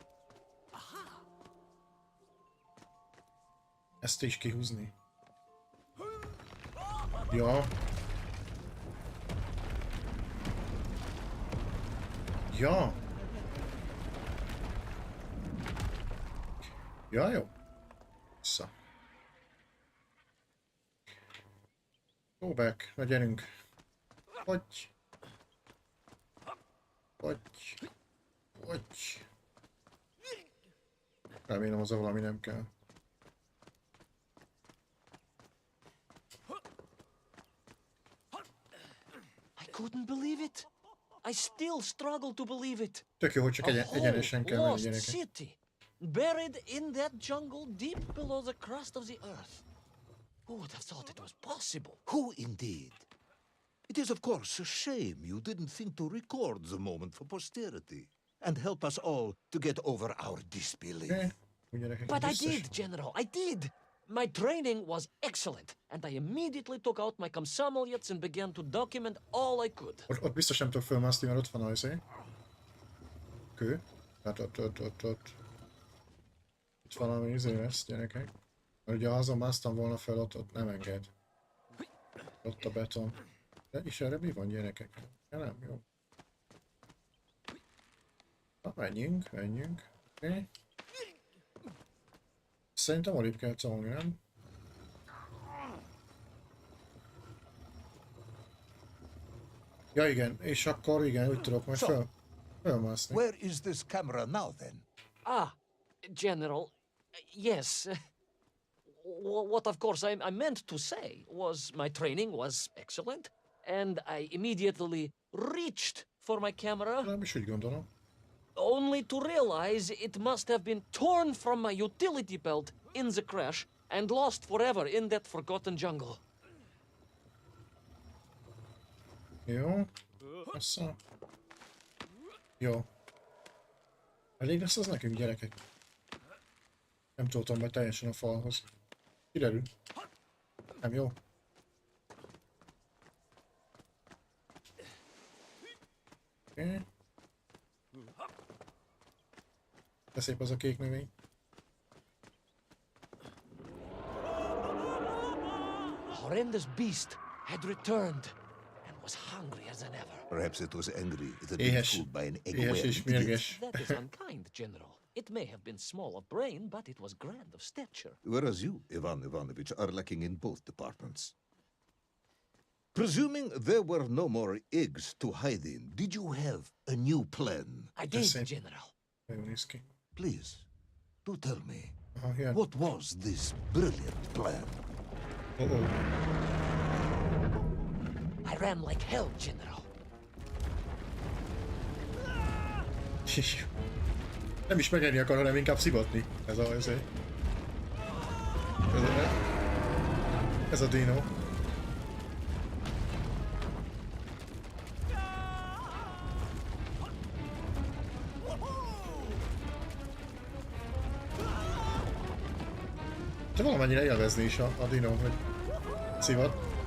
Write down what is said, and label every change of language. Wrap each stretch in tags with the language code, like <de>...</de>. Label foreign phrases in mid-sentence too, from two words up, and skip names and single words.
<hu>Ezt is kihúzni. Ja. Ja. Ja, jó. Vissza.</hu> <en>Go back.</en> <hu>Na gyerünk. Hogy. Remélem az a valami nem kell.</hu> <en>I couldn't believe it. I still struggle to believe it.</en> <hu>Tök jó, hogy csak egyenesen kell menni, gyerekek.</hu> <en>City, buried in that jungle deep below the crust of the earth. Who would have thought it was possible? Who indeed? It is, of course, a shame you didn't think to record the moment for posterity and help us all to get over our disbelief. But I did, General, I did! My training was excellent, and I immediately took out my comsamoliets and began to document all I could.</en> <hu>Ott biztos nem tudok fölmászni, mert ott van ajzé. Kő. Hát ott. Itt valami izé lesz, gyerekek. Mert ugye ha azon másztam volna fel, ott nem enged. Ott a beton. De is erre mi van, gyerekek? Ja, nem, jó. Na, menjünk. Oké. Szerintem alig kell tolni, nem? Ja igen, és akkor igen, úgy tudok majd fölmászni.</hu> <en>Where is this camera now then? General, yes. What of course I meant to say was my training was excellent, and I immediately reached for my camera.</en> <hu>Nem is úgy gondolom.</hu> <en>Only to realize it must have been torn from my utility belt in the crash and lost forever in that forgotten jungle.</en> <hu>Jó. Assza. Jó. Elég lesz az nekünk, gyerekek. Nem toltam be teljesen a falhoz. Kiderül. Nem jó. Oké. De szép az a kék növény.</hu> <en>A horrendous beast had returned and was hungrier than ever. Perhaps it was angry it had been fooled by an</en> <hu>Éhes és mérges.</hu> <en>That is unkind, General. It may have been small of brain, but it was grand of stature. Whereas you, Ivan Ivanovich, are lacking in both departments. Presuming there were no more eggs to hide in, did you have a new plan? I did, General.</en> <hu>Nagyon néz ki.</hu> <en>Please, do tell me, Aha, what was this brilliant plan? I ran like hell, General.</en> <hu>Nem is megenni akar, hanem inkább szivatni. Ez a dino. De valamennyire élvezni is a dino, hogy szivat.</hu>